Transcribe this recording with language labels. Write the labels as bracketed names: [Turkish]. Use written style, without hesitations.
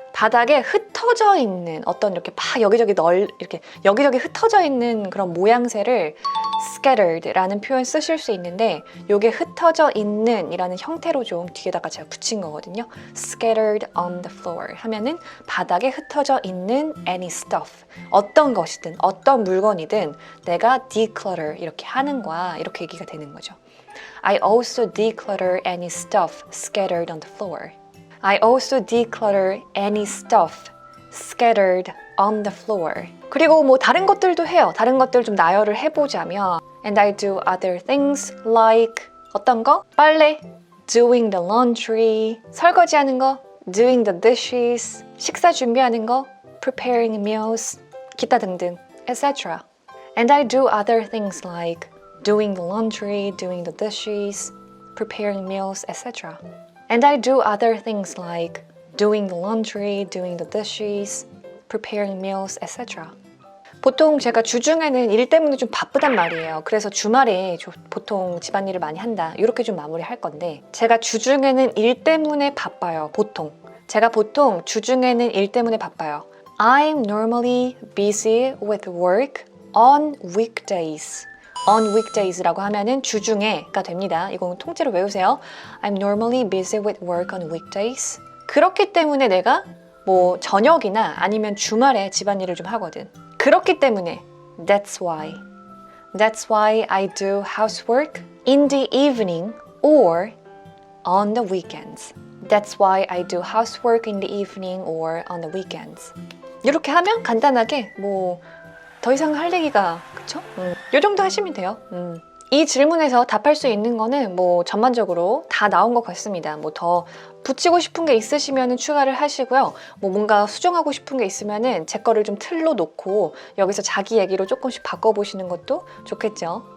[Korean] 바닥에 흩어져 있는 어떤 이렇게 막 이렇게 여기저기 흩어져 있는 그런 모양새를 scattered라는 표현 쓰실 수 있는데 이게 흩어져 있는 이라는 형태로 좀 뒤에다가 제가 붙인 거거든요. [English] scattered on the floor [Korean] 하면은 바닥에 흩어져 있는 [English] any stuff [Korean] 어떤 것이든 어떤 물건이든 내가 declutter 이렇게 하는 거야 이렇게 얘기가 되는 거죠. [English] I also declutter any stuff scattered on the floor. I also declutter any stuff scattered on the floor. [Korean] 그리고 뭐 다른 것들도 해요. 다른 것들 좀 나열을 해보자면 [English] And I do other things like [Korean] 어떤 거? 빨래, [English] doing the laundry, [Korean] 설거지하는 거, [English] doing the dishes, [Korean] 식사 준비하는 거, [English] preparing meals, [Korean] 기타 등등, [English] etc. And I do other things like doing the laundry, doing the dishes, preparing meals, etc. And I do other things like doing the laundry, doing the dishes, preparing meals, etc. [Korean] 보통 제가 주중에는 일 때문에 좀 바쁘단 말이에요. 그래서 주말에 보통 집안일을 많이 한다. 이렇게 좀 마무리할 건데 제가 주중에는 일 때문에 바빠요. 제가 보통 주중에는 일 때문에 바빠요. [English] I'm normally busy with work on weekdays. [Korean] on weekdays라고 하면은 주중에가 됩니다. 이건 통째로 외우세요. [English] I'm normally busy with work on weekdays. [Korean] 그렇기 때문에 내가 뭐 저녁이나 아니면 주말에 집안일을 좀 하거든. 그렇기 때문에 [English] That's why I do housework in the evening or on the weekends. That's why I do housework in the evening or on the weekends. [Korean] 이렇게 하면 간단하게 뭐 더 이상 할 얘기가 그쵸? 요 정도 하시면 돼요. 이 질문에서 답할 수 있는 거는 뭐 전반적으로 다 나온 것 같습니다. 뭐 더 붙이고 싶은 게 있으시면 추가를 하시고요. 뭐 뭔가 수정하고 싶은 게 있으면은 제 거를 좀 틀로 놓고 여기서 자기 얘기로 조금씩 바꿔보시는 것도 좋겠죠.